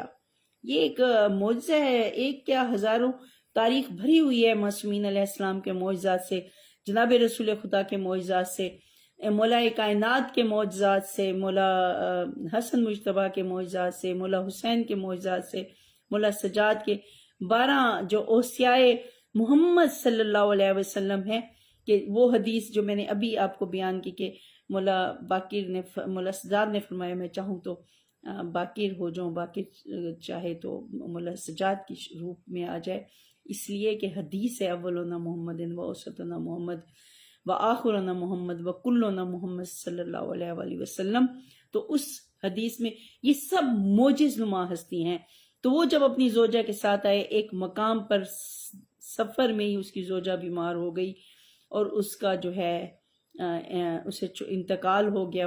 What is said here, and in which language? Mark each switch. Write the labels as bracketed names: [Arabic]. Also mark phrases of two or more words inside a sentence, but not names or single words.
[Urdu] یہ ایک معجزہ ہے، ایک کیا ہزاروں تاریخ بھری ہوئی ہے معصومین [Arabic] علیہ السلام [Urdu] کے معجزات سے، جناب رسول خدا کے معجزات سے، مولا کائنات کے معجزات سے، مولا حسن مجتبیٰ کے معجزات سے، مولا حسین کے معجزات سے، مولا سجاد کے 12 جو اوصیاء محمد [Arabic] صلی اللہ علیہ وسلم [Urdu] ہے، کہ وہ حدیث جو میں نے ابھی آپ کو بیان کی کہ مولا سجاد نے فرمایا میں چاہوں تو باقر ہو جاؤں، باقر چاہے تو مولا سجاد کی روپ میں آ جائے، اس لیے کہ حدیث ہے [Arabic] اولنا محمد و اوسطنا محمد و آخرنا محمد و کلنا محمد صلی اللہ علیہ وآلہ وسلم۔ [Urdu] تو اس حدیث میں یہ سب معجز نما ہستی ہیں۔ تو وہ جب اپنی زوجہ کے ساتھ آئے، ایک مقام پر سفر میں ہی اس کی زوجہ بیمار ہو گئی اور اس کا جو ہے اسے انتقال ہو گیا۔